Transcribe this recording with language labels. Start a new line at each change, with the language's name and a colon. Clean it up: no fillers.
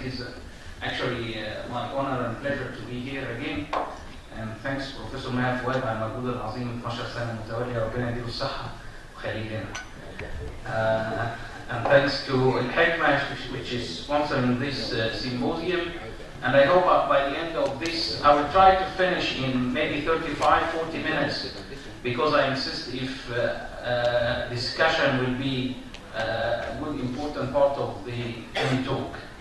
English: It is actually my honor and pleasure to be here again. And thanks
Arabic: Professor Maher Fouad على المجهود العظيم 12 سنة متوالية ربنا يديله الصحة ويخليه لنا.
English: And thanks to Hikma, which is sponsoring this symposium. And I hope by the end of this, I will try to finish in maybe 35-40 minutes, because I insist if discussion will be a good important part of the talk.